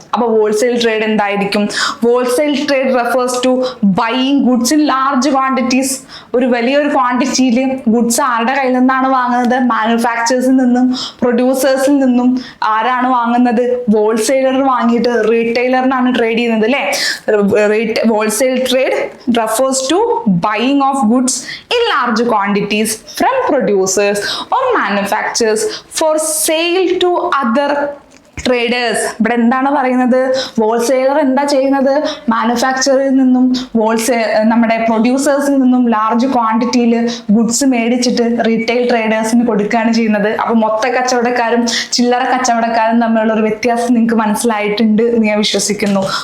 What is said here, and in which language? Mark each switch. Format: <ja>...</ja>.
<ml>അപ്പൊ</ml> <en>Wholesale trade എന്തായിരിക്കും? Wholesale trade refers to buying goods in large quantities.</en> <ml>ഒരു വലിയൊരു ക്വാണ്ടിറ്റിയിൽ ഗുഡ്സ് ആരുടെ കയ്യിൽ നിന്നാണ് വാങ്ങുന്നത്? മാനുഫാക്ചേഴ്സിൽ നിന്നും പ്രൊഡ്യൂസേഴ്സിൽ നിന്നും. ആരാണ് വാങ്ങുന്നത്? ഹോൾസെയിലർ വാങ്ങിയിട്ട് റീറ്റെയിലറിനാണ് ട്രേഡ് ചെയ്യുന്നത് അല്ലെ.</ml> <en>Wholesale trade refers to buying of goods in large quantities from producers or manufacturers for sale to other traders.</en> <ml>ഇവിടെ എന്താണ് പറയുന്നത്? ഹോൾസെയിലർ എന്താ ചെയ്യുന്നത്? മാനുഫാക്ചറിൽ നിന്നും നമ്മുടെ പ്രൊഡ്യൂസേഴ്സിൽ നിന്നും ലാർജ് ക്വാണ്ടിറ്റിയിൽ ഗുഡ്സ് മേടിച്ചിട്ട് റീറ്റെയിൽ ട്രേഡേഴ്സിന് കൊടുക്കുകയാണ് ചെയ്യുന്നത്. അപ്പൊ മൊത്ത കച്ചവടക്കാരും ചില്ലറ കച്ചവടക്കാരും തമ്മിലുള്ള ഒരു വ്യത്യാസം നിങ്ങൾക്ക് മനസ്സിലായിട്ടുണ്ട് എന്ന് ഞാൻ വിശ്വസിക്കുന്നു.</ml>